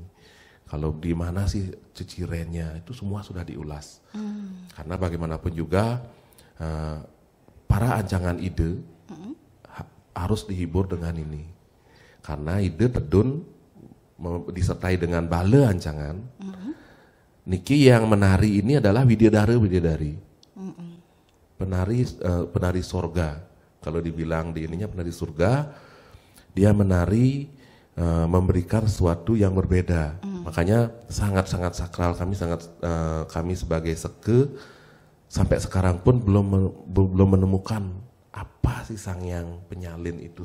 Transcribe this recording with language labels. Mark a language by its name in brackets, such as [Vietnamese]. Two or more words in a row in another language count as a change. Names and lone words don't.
[Indonesian] Kalau di mana sih cicirennya itu semua sudah diulas. Karena bagaimanapun juga para [Balinese] ancangan ide [Indonesian] harus dihibur dengan ini. Karena [Balinese] ide tedun [Indonesian] disertai dengan [Balinese] bale ancangan. [Indonesian] Niki yang menari ini adalah wididari. Penari sorga. Kalau dibilang di ininya penari surga, dia menari memberikan sesuatu yang berbeda. Makanya sangat-sangat sakral. Kami sebagai seke sampai sekarang pun belum menemukan apa sih sangyang penyalin itu.